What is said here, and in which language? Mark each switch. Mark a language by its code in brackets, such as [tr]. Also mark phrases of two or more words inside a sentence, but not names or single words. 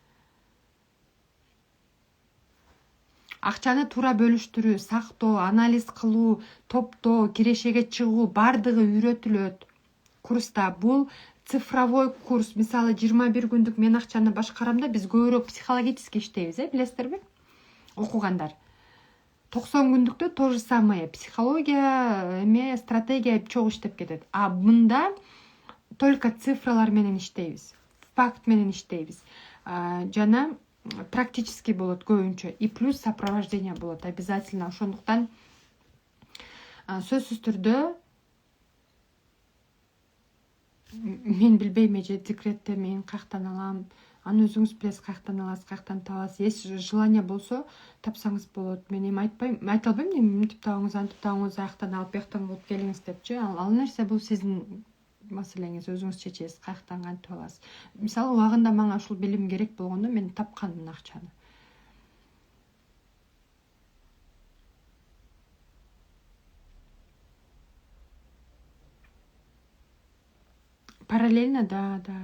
[ky] Акчаны туура бөлүштүрүү, сактоо, анализ кылуу, топтоо, кирешеге чыгуу бардыгы үйрөтүлөт курста. Бул цифровой курс. Мисалы 21 күндүк мен акчаны башкарам да, биз көбүрөөк психологически иштейбиз, билесиздерби? Окугандар. 90 күндүктө [ru] то же самое. [ky] Психология, стратегия чогуу иштеп кетет. А мында только цифралар менен иштейбиз. Факт менен иштейбиз. Жана практически болот көбүнчө. [ru] И плюс сопровождение [ky] болот обязательно. Ошондуктан сөзсүз түрдө мен билбейм, эже декретте мен каяктан алам. Аны өзүңүз билесиз, каяктан аласыз, каяктан табасыз. [ru] Если желание [ky] болсо, тапсаңыз болот. Мен эми айта албайм, мынтип табыңыз, антип табыңыз, аяктан алып, бияктан кылып келиңиз депчи. Ал нерсе бул сиздин маселеңиз, өзүңүз чечесиз, каяктан кантип аласыз. Мисалы убагында мага ушул билим керек болгондо мен тапканмын акчаны. Параллельно, да.